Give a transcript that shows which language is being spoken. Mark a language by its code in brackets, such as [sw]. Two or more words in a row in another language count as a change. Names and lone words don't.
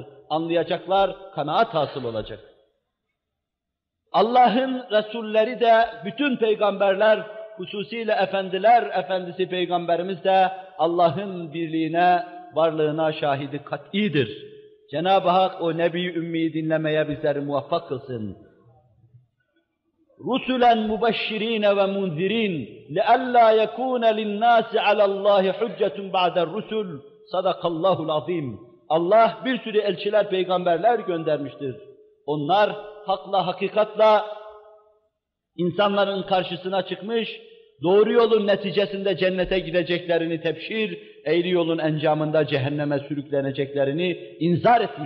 [tr] Anlayacaklar, kanaat hasıl olacak. Allah'ın Resulleri de, bütün peygamberler, hususiyle efendiler, efendisi peygamberimiz de Allah'ın birliğine, varlığına şahidi kat'idir. Cenab-ı Hak o Nebi-i Ümmi'yi dinlemeye bizleri muvaffak kılsın. [ar] رُسُلًا مُبَشِّرِينَ وَمُنْذِرِينَ لِأَلَّا يَكُونَ لِلنَّاسِ عَلَى اللّٰهِ حُجَّةٌ بَعْدَ الرُّسُلِ صدق الله العظيم. [tr] Allah bir sürü elçiler, peygamberler göndermiştir. Onlar hakla, hakikatla insanların karşısına çıkmış, doğru yolun neticesinde cennete gideceklerini tebşir, eğri yolun encamında cehenneme sürükleneceklerini inzar etmişler.